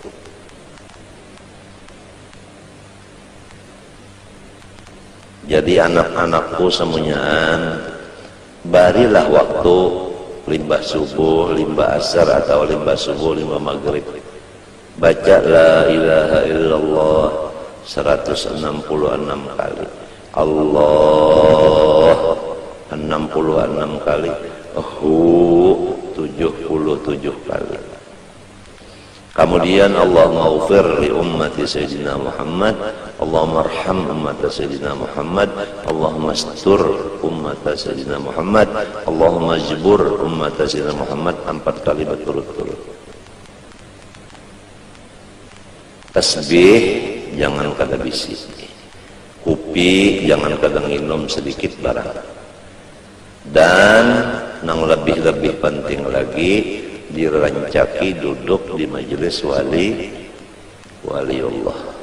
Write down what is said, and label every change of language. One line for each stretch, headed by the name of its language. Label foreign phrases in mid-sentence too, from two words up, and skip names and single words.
Banjar: Jadi anak-anakku semuanya barilah waktu limbah subuh, limbah asar atau limbah subuh, limbah maghrib, baca
Arabic: لا إله إلا الله
Banjar: 166 kali. Allah 66 kali. Hu 77 kali.
Arabic: Kemudian اللهم اغفر لأمة سيدنا محمد، اللهم ارحم أمة سيدنا محمد، اللهم استر أمة سيدنا محمد، اللهم اجبر أمة سيدنا محمد 4
Banjar: kali berturut-turut. Tasbih jangan kada bisi. Kopi jangan kadang minum sedikit barang. Dan yang lebih penting lagi, dirancaki duduk di majelis waliullah.